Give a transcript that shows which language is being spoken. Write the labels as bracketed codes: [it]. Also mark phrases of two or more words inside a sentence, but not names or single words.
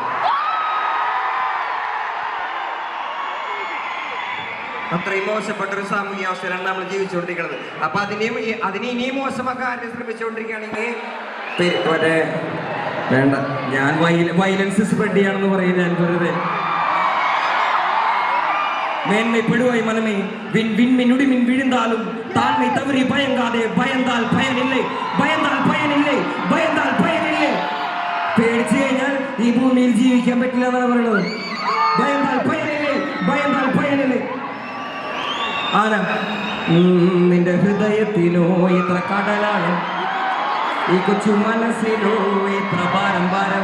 [ml] അത്രയും മോശപ്പെട്ടൊരു സാമൂഹ്യ അവസ്ഥയിലാണ് നമ്മൾ ജീവിച്ചുകൊണ്ടിരിക്കുന്നത്. അപ്പൊ അതിനെ ഇനിയും മോശമാക്കാൻ ശ്രമിച്ചുകൊണ്ടിരിക്കുകയാണെങ്കിൽ മറ്റേ വേണ്ട, ഞാൻ [en] violence spread [ml] ചെയ്യാണെന്ന് പറയും. ഞാൻ വെറുതെ [ta] மேன்மைப்படுவாய் மனமே விண்மின் விழுந்தாலும் தாழ்மை தவறி பயங்காதே. பயந்தால் பயனில்லை, பயந்தால் பயனில்லை, பயந்தால் பயனில்லை. [ml] പേടിച്ചു കഴിഞ്ഞാൽ ഈ ഭൂമിയിൽ ജീവിക്കാൻ പറ്റില്ല എന്നാണ് പറയുന്നത്. [ta] பயந்தால் பயனில்லை, பயந்தால் பயனில்லை. [ml] ആന നിന്റെ ഹൃദയത്തിലോ ഇത്ര കടലാണ്, ഈ കൊച്ചു മനസ്സിലോ ഇത്ര ഭാരം ഭാരം.